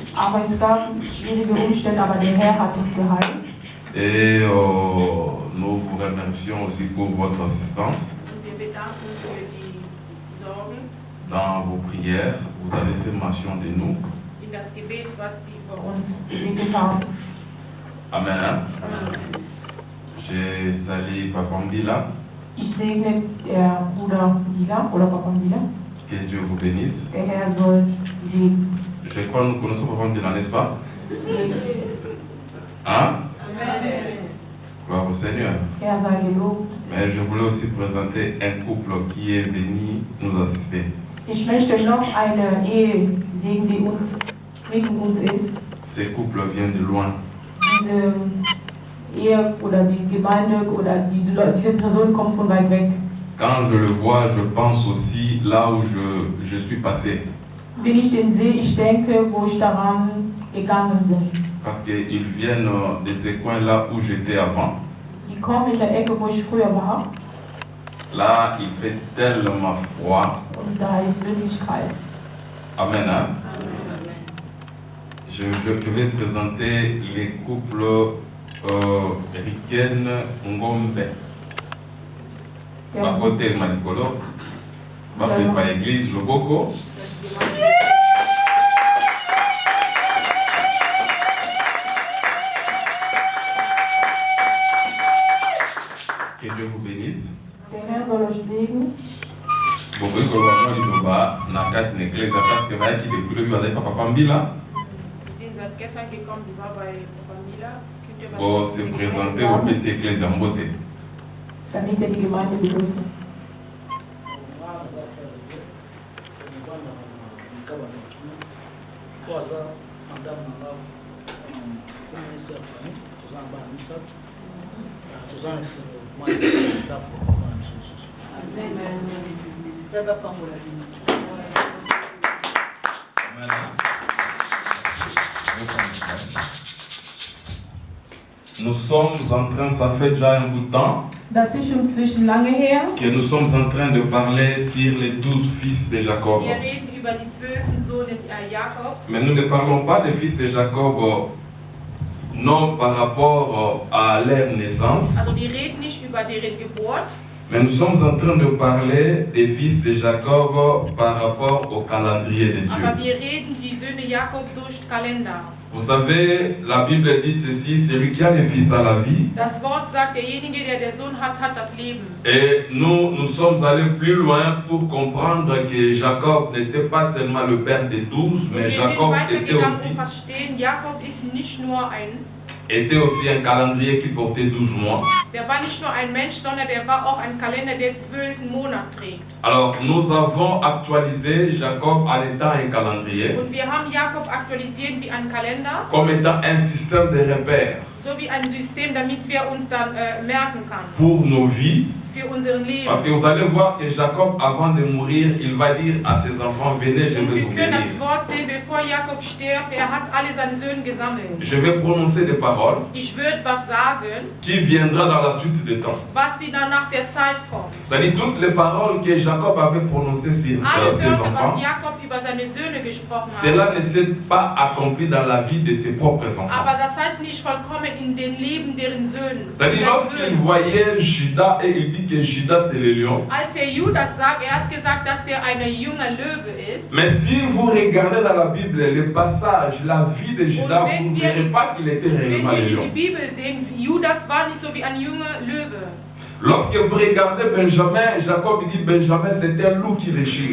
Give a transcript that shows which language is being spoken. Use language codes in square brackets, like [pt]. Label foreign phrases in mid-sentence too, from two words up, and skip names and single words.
[fr] Et nous vous remercions aussi pour votre assistance. Dans vos prières, vous avez fait mention de nous. Amen. Je salue Papa Mbila. [de] Ich segne der Bruder Mbila oder Papa Mbila. [fr] Que Dieu vous bénisse. [de] Der Herr soll sie. [fr] Je crois que nous connaissons Papa Mbila, n'est-ce pas? Hein? Amen. Gloire au Seigneur. [de] Herr sei gelobt. [fr] Mais je voulais aussi présenter un couple qui est venu nous assister. [de] Ich möchte noch eine Ehe segnen, die uns mit uns ist. [fr] Ces couples viennent de loin. [de] Diese Ehe oder die Gemeinde oder diese Person kommt von weit weg. [fr] Quand je le vois, je pense aussi là où je suis passé. [de] Wenn ich den sehe, ich denke, wo ich daran gegangen bin. [fr] Parce qu'ils viennent de ces coins-là où j'étais avant. [de] Die kommen in der Ecke, wo ich früher war. [fr] Là, il fait tellement froid. [de] Und da ist wirklich kalt. [fr] Amen. Hein? Je vais présenter les couples Riken Ngombe. À côté de Malikolo, va faire par l'église Loboko. Que Dieu vous bénisse. [de] Der Herr soll euch segnen. [fr] Bon, se présenter au PC Ecclesia Mbote. [de] Damit ihr die Gemeinde begrüßen. [ln] mikaba batuna po aza madame na lave ministre ya famille toza na bana misato toza na ndako bana miso lisusu. [fr] Nous sommes en train, ça fait déjà un bout de temps, [de] Das ist schon zwischen lange her. [fr] que nous sommes en train de parler sur les 12 fils de Jacob. [de] Wir reden über die 12 Söhne Jakob. [fr] Mais nous ne parlons pas des fils de Jacob, non par rapport à leur naissance, [de] Also wir reden nicht über deren Geburt, [fr] mais nous sommes en train de parler des fils de Jacob par rapport au calendrier de Dieu. [de] aber wir reden die Söhne Jakob durch Kalender. [fr] Vous savez, la Bible dit ceci, celui qui a les fils a la vie. [de] Das Wort sagt, derjenige, der den Sohn hat, hat das Leben. [fr] Et nous sommes allés plus loin pour comprendre que Jacob n'était pas seulement le père des 12, mais [de] Wir sind [fr] Jacob était [de] weitergegangen und verstehen, Jakob ist nicht nur [fr] était aussi un calendrier qui portait 12 mois. [de] der war nicht nur ein Mensch, sondern der war auch ein Kalender, der 12 Monate trägt. [fr] Alors, nous avons actualisé Jacob en étant un calendrier, [de] Und wir haben Jakob aktualisiert wie ein Kalender, [fr] comme étant un système de repères [de] so wie ein System, damit wir uns dann merken können [fr] pour nos vies. [de] für unser Leben. [fr] Parce que vous allez voir que Jacob, avant de mourir, il va dire à ses enfants, venez, je [de] Und [fr] vais [de] wir [fr] vous [de] können [fr] bénir. [de] das Wort sehen, bevor Jakob stirbt, er hat alle seine Söhne gesammelt. [fr] Je vais prononcer des paroles [de] Ich würde was sagen, [fr] qui viendra dans la suite des temps. [de] was die dann nach der Zeit kommt. [fr] C'est-à-dire toutes les paroles que Jacob avait prononcées sur [de] Alle [fr] ses [de] Wörter, [fr] enfants, [de] was Jakob über seine Söhne gesprochen hat. [fr] cela ne s'est pas accompli dans la vie de ses propres enfants. [de] Aber das hat nicht vollkommen in den Leben deren Söhne. [fr] C'est-à-dire lorsqu'il voyait Judas et il dit que Judas c'est le lion. [de] Als Judas sagt, hat gesagt, dass der ein junger Löwe ist. [fr] Mais si vous regardez dans la Bible le passage, la vie de Judas, [de] wenn [fr] vous ne [de] wir- [fr] verrez pas qu'il était [de] Wenn [fr] réellement [de] wir [fr] le [de] in [fr] lion. [de] die Bibel sehen, Judas war nicht so wie ein junger Löwe. [fr] Lorsque vous regardez Benjamin, Jacob dit Benjamin c'est un loup qui réchire.